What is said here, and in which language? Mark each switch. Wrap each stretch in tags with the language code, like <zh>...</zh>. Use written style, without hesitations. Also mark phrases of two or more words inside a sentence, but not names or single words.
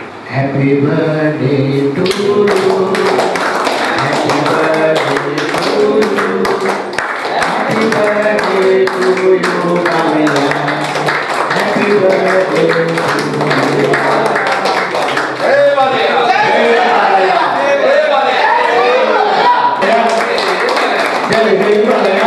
<en>Happy birthday to you. Happy birthday to you. Happy birthday to you, Kamila. Happy birthday to you. Hey, Maria. Hey, Maria. Hey, Maria.</en> <hi>जय जय</hi> <en>Maria.</en>